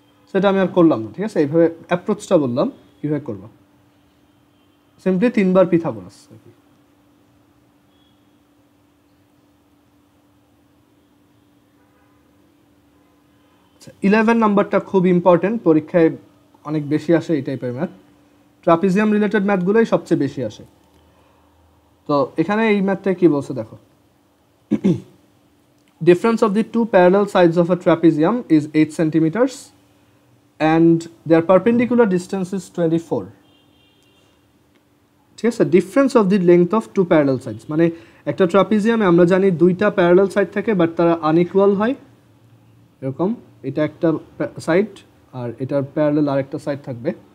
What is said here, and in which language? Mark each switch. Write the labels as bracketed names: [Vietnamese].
[Bangla] সেটা আমি আর করলাম না, ঠিক আছে, এইভাবে অ্যাপ্রোচটা বললাম কীভাবে করবা, সিম্পলি 3 বার পিথাগোরাস আর কি। আচ্ছা 11 নাম্বারটা খুব ইম্পর্টেন্ট, পরীক্ষায় অনেক বেশি আসে এই টাইপের ম্যাথ, ট্রাপিজিয়াম রিলেটেড ম্যাথগুলোই সবচেয়ে বেশি আসে। তো এখানে এই ম্যাথটা কি বলছে দেখো, [English] difference of the two parallel sides of a trapezium is 8 centimeters and their perpendicular distance is 24. [Bangla] ঠিক আছে, [English] difference of the length of two parallel sides, [Bangla] মানে একটা ট্রাপিজিয়ামে আমরা জানি দুইটা প্যারালাল সাইড থাকে বাট তারা আনইকুয়াল হয়, এরকম এটা একটা সাইড আর এটার প্যারালাল আরেকটা সাইড থাকবে